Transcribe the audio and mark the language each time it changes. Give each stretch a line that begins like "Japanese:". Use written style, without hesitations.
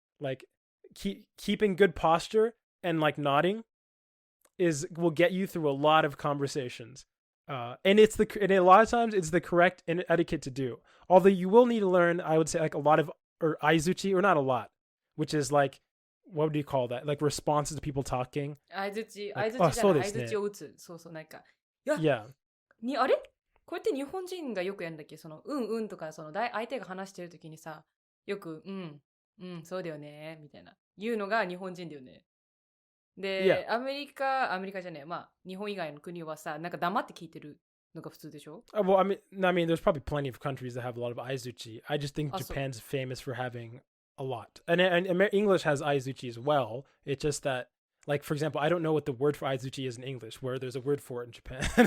English: Like keeping good posture and like nodding will get you through a lot of conversations. And a lot of times it's the correct etiquette to do. Although you will need to learn, I would say, like a lot of aizuchi, or not a lot, which is like, what do you call that? Like responses to people talking.
Japanese: 相づちを打つ。そうそう、なんか。 Yeah. あれこうやって日本人がよくやるんだっけ？その、うんとか、その、相手が話してるときにさ、よく、そうだよね、みたいな。言うのが日本人だよね。で、アメリカじゃねえ、まあ、日本以外の国はさ、なんか黙って聞いてるのが普通でしょ？
English: Well, I mean, there's probably plenty of countries that have a lot of aizuchi. I just think
Japanese: あ、そう。
English: Japan's famous for having a lot. And English has aizuchi as well. It's just that, like, for example, I don't know what the word for aizuchi is in English, where there's a word for it in Japan.